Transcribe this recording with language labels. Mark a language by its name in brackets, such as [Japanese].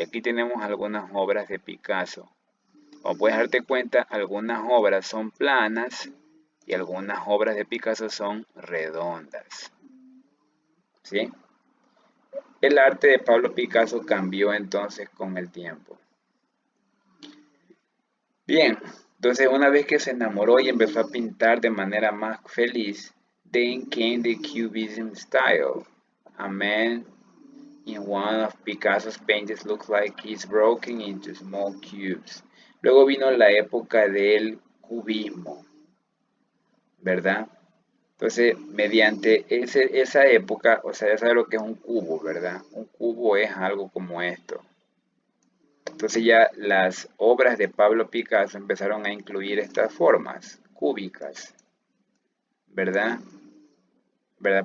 [Spanish] Aquí tenemos algunas obras de Picasso. Como puedes darte cuenta, algunas obras son planas y algunas obras de Picasso son redondas. ¿Sí? El arte de Pablo Picasso cambió entonces con el tiempo. Bien, entonces una vez que se enamoró y empezó a pintar de manera más feliz, [English] then came the Cubism style. A man in one of Picasso's paintings looks like he's broken into small cubes. [Spanish] Luego vino la época del cubismo, ¿verdad? Entonces, mediante esa época, o sea, ya sabes lo que es un cubo, ¿verdad? Un cubo es algo como esto. Entonces ya las obras de Pablo Picasso empezaron a incluir estas formas cúbicas, ¿verdad? ¿Verdad?